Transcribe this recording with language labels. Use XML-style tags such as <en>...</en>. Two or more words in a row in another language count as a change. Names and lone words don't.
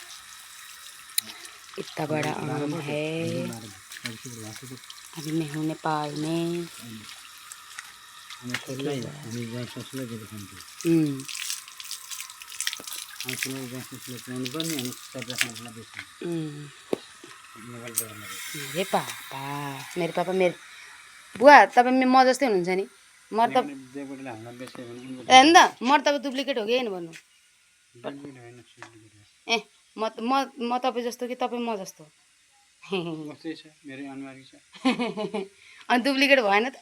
<hi>इतना बड़ा आम है। अभी मैं हूँ नेपाल में। मेरे पापा मेरे बुवा</hi> <ne>तपाईँ म जस्तै हुनुहुन्छ नि। म त हेर्नु त म तपाईँ डुप्लिकेट हो कि होइन भन्नु। ए म तपाईँ जस्तो कि तपाईँ म जस्तो। अनि डुप्लिकेट भएन त।</ne>